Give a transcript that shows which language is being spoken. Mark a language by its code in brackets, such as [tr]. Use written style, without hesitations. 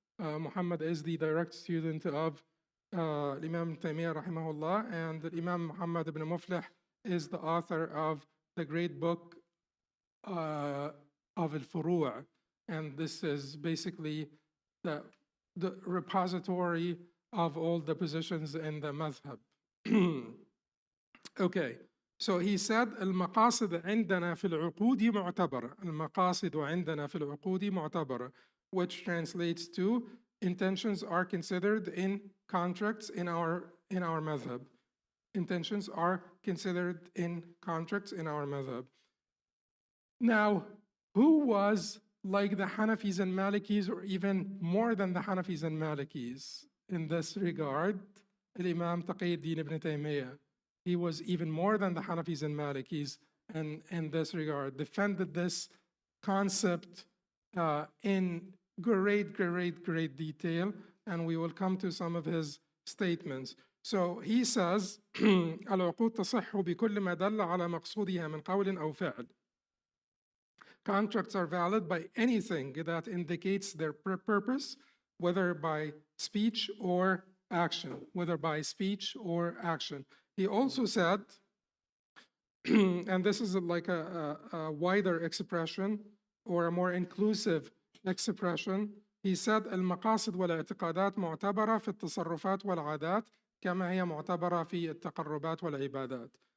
[en] Muhammad is the direct student of Imam Taymiyyah, rahimahullah, and Imam Muhammad ibn Muflih is the author of the great book of al-Furu', and this is basically the repository of all the positions in the madhab. Okay, so he said, [ar] المقاصد عندنا في العقود معتبرة. المقاصد عندنا في العقود معتبرة, [en] which translates to intentions are considered in contracts in our madhab. Intentions are considered in contracts in our madhab. Now, who was like the Hanafis and Malikis, or even more than the Hanafis and Malikis in this regard? Imam Taqiyuddin ibn Taymiyyah. He was even more than the Hanafis and Malikis in this regard, defended this concept in great detail, and we will come to some of his statements. So he says, [ar] العقود تصح بكل ما دل على مقصودها من قول أو فعل. [en] Contracts are valid by anything that indicates their purpose, whether by speech or action, whether by speech or action. He also said, and this is like a wider expression or a more inclusive expression, he said, [ar] المقاصد والاعتقادات معتبرة في التصرفات والعادات كما هي معتبرة في التقربات والعبادات.